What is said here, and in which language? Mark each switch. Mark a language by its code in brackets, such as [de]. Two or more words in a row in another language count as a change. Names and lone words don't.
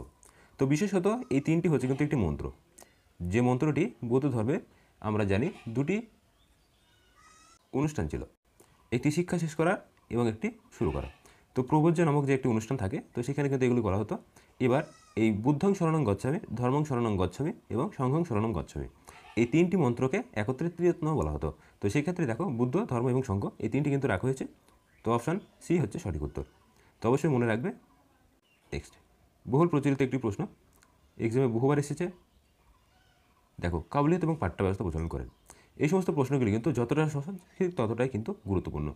[bn] তো বিশেষত এই তিনটি হচ্ছে কিন্তু একটি মন্ত্র, যে মন্ত্রটি বৌদ্ধ ধর্মে আমরা জানি দুটি অনুষ্ঠান ছিল, একটি শিক্ষা শেষ করা এবং একটি শুরু করা। তো প্রবোজ্য নামক যে একটি অনুষ্ঠান থাকে, তো সেখানে কিন্তু এগুলি করা হতো। এবার এই [sa] বুদ্ধং শরণং গচ্ছামি, ধর্মং শরণং গচ্ছামি [bn] এবং [sa] সংঘং শরণং গচ্ছামি, [bn] এই তিনটি মন্ত্রকে একত্রে ত্রিরত্ন বলা হতো। তো সেই ক্ষেত্রে দেখো বুদ্ধ, ধর্ম এবং সংঘ এই তিনটি কিন্তু রাখা হয়েছে। তো [en] option C [bn] হচ্ছে সঠিক উত্তর। তো অবশ্যই মনে রাখবে। নেক্সট, বহুল প্রচলিত একটি প্রশ্ন, এক্সামে বহুবার এসেছে। দেখো, কাবুলিয়ত এবং পাট্টা ব্যবস্থা প্রচলন করেন। এই সমস্ত প্রশ্নগুলি কিন্তু যতটা সহজ ঠিক ততটাই কিন্তু গুরুত্বপূর্ণ।